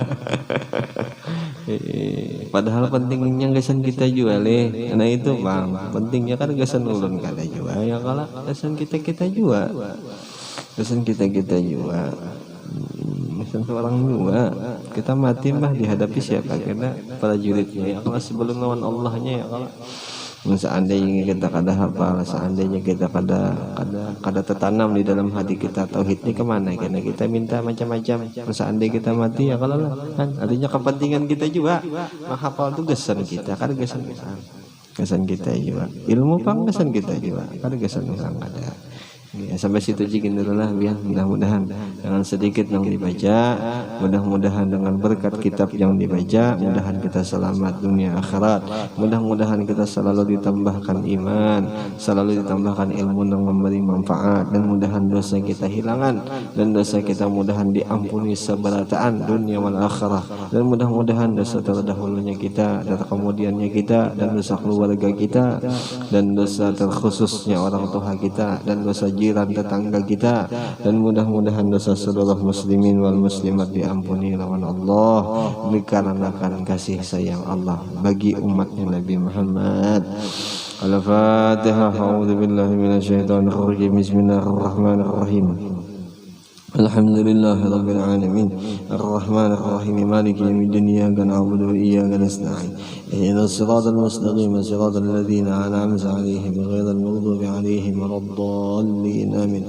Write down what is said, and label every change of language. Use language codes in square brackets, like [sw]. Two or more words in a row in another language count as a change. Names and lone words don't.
[bjn] Padahal pentingnya gasan kita juga leh, nah itu bang pentingnya kan gasan ulun kada juga ya, kalau gasan kita juga seorang juga kita mati mah dihadapi siapa, karena para juridnya ya kalau sebelum lawan Allahnya ya, kalau seandainya kita kada hafal, seandainya kita kada tertanam di dalam hati kita tauhid ini kemana, karena kita minta macam-macam. Seandainya kita mati ya kalau lah kan artinya kepentingan kita juga menghafal itu gesan kita, kada gesan kita juga ilmu pang gesan kita juga, kada gesan orang ada. Ya, sampai situ aja dulu lah biar mudah-mudahan dengan sedikit yang dibaca, mudah-mudahan dengan berkat kitab yang dibaca, mudahan kita selamat dunia akhirat, mudah-mudahan kita selalu ditambahkan iman, selalu ditambahkan ilmu yang memberi manfaat, dan mudahan dosa kita hilangan dan dosa kita mudahan diampuni seberataan [ar] الدنيا والآخرة, [bjn] dan mudah-mudahan dosa terdahulunya kita dan kemudiannya kita dan dosa keluarga kita dan dosa terkhususnya orang tua kita dan dosa jiran tetangga kita, dan mudah-mudahan dosa seluruh [ar] المسلمين والمسلمات [bjn] diampuni lawan Allah dikarenakan kasih sayang Allah bagi umatnya Nabi Muhammad. Al-Fatihah. [ar] أعوذ بالله من الشيطان الرجيم. بسم الله الرحمن الرحيم. الحمد لله رب العالمين الرحمن الرحيم مالك يوم الدين إياك نعبد وإياك نستعين اهدنا الصراط المستقيم صراط الذين أنعمت عليهم غير المغضوب عليهم ولا الضالين آمين.